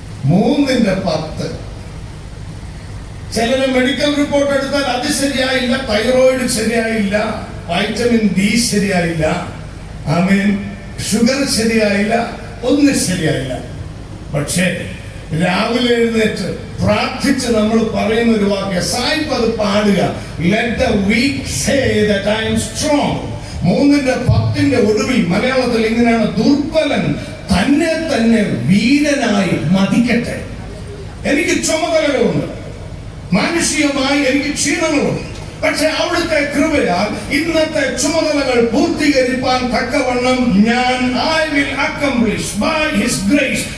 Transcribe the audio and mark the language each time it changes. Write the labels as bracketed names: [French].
[Malayalam] 3:10. ചിലര് medical report എടുത്താൽ അത് ശരിയായില്ല, തൈറോയിഡ് ശരിയായില്ല, വൈറ്റമിൻ ഡി ശരിയായില്ല, ആമേൻ, ഷുഗർ ശരിയായില്ല, ഒന്നും ശരിയായില്ല. പക്ഷേ രാവിലെ എഴുന്നേറ്റ് പ്രാർത്ഥിച്ച് നമ്മൾ പറയുന്ന ഒരു വാക്യം, സായിപ്പ് അത് പാടുക. [English] Let the weak say that I am strong. [Malayalam] 3:10 ഒടുവിൽ മലയാളത്തിൽ ഇങ്ങനെയാണ്: ദുർബലൻ തന്നെ തന്നെ വീരനായി മതിക്കട്ടെ. എനിക്ക് ചുമതലകളുണ്ട്, മാനുഷികമായി എനിക്ക് ക്ഷീണങ്ങളുണ്ട്. പക്ഷെ അവിടുത്തെ കൃപയാൽ ഇന്നത്തെ ചുമതലകൾ പൂർത്തീകരിക്കാൻ തക്കവണ്ണം ഞാൻ [English] I will accomplish by His grace.